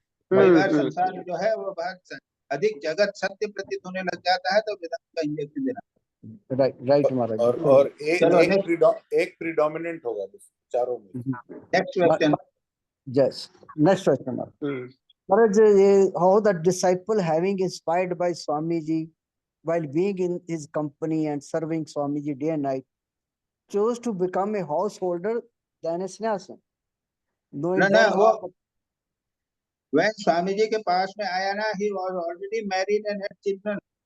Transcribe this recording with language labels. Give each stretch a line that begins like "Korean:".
Hindi: कई बार संसार जो है वो बहुत अधिक जगत सत्य प्रतीत होने लग जाता है, तो वेदांत का इंजेक्शन देना। राइट, राइट महाराज। और एक प्रीडोमिनेंट होगा चारों में। Next question. Yes, next question महाराज। ये
English: how the disciple having inspired by Swami Ji while being in his company and serving Swami Ji day and night chose to become a householder than a sannyasi.
Hindi: ना वो
English: when Swami ji
Hindi: के पास में आया ना,
English: he was already married and had children.